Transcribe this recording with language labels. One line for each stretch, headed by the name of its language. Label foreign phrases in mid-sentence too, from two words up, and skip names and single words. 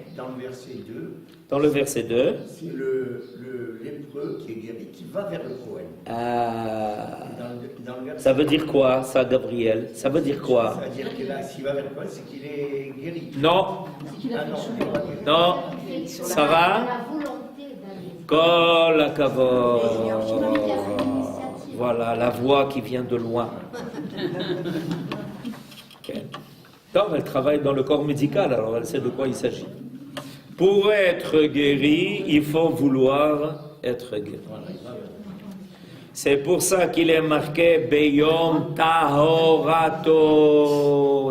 French: Dans le verset 2, dans le verset 2, c'est lépreux qui est guéri, qui va vers le Kohen. Dans le verset ça veut dire quoi, ça, Gabriel? Ça veut dire quoi? Ça veut dire que là, s'il va vers le Kohen, c'est qu'il est guéri. Non. Non. Sarah?
Hebrew: כל הכבוד.
French: Voilà, la voix qui vient de loin. Okay. Donc, elle travaille dans le corps médical, alors elle sait de quoi il s'agit. Pour être guéri, il faut vouloir être guéri. C'est pour ça qu'il est marqué
Hebrew: ביום טהרתו.